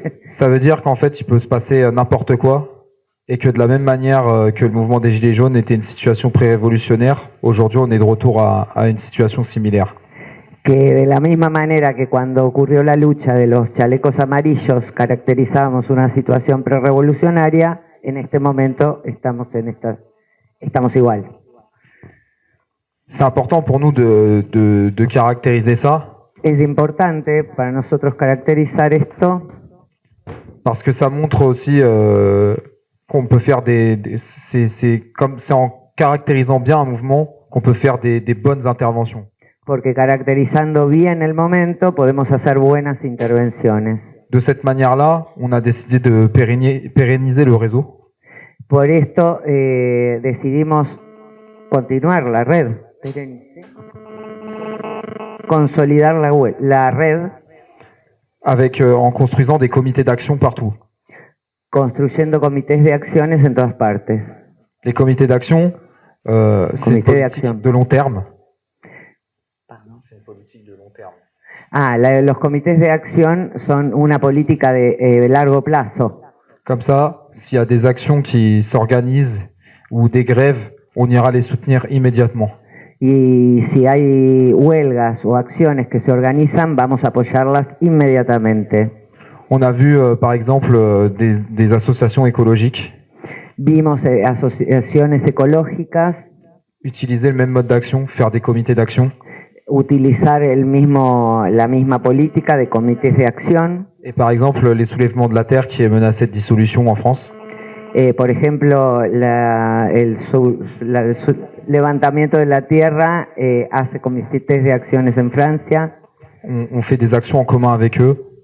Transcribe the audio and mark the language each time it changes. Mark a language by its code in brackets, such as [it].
[fr] Ça veut dire qu'en fait, il peut se passer n'importe quoi et que de la même manière que le mouvement des Gilets jaunes était une situation pré-révolutionnaire, aujourd'hui on est de retour à une situation similaire. [es] Que de la misma manera que cuando ocurrió la lucha de los chalecos amarillos caracterizábamos una situación pre-revolucionaria, en este momento estamos igual. [fr] C'est important pour nous de caractériser ça. [es] Es importante para nosotros caracterizar esto. [fr] Parce que ça montre aussi qu'on peut faire c'est en caractérisant bien un mouvement qu'on peut faire des bonnes interventions. [es] Porque caracterizando bien el momento podemos hacer buenas intervenciones. [fr] De cette manière-là, on a décidé de pérenniser le réseau. [es] Por esto decidimos continuar la red, consolidar la red. [fr] Avec, en construisant des comités d'action partout. [es] Construyendo comités de acciones en todas partes. [fr] Les comités d'action, c'est une politique de long terme. Pardon. C'est une politique de long terme. [es] Los comités de acción son una política de largo plazo. [fr] Comme ça, s'il y a des actions qui s'organisent ou des grèves, on ira les soutenir immédiatement. [es] Y si hay huelgas o acciones que se organizan, vamos a apoyarlas inmediatamente. [fr] On a vu, par exemple, des associations écologiques [es] Vimos asociaciones ecológicas [fr] utiliser le même mode d'action, faire des comités d'action. [es] utilizar la misma política de comités de acción. [fr] Et par exemple, les soulèvements de la terre qui est menacé de dissolution en France. [es] Por ejemplo, el levantamiento de la tierra hace comités de acciones en Francia. [fr] On fait des actions en commun avec eux.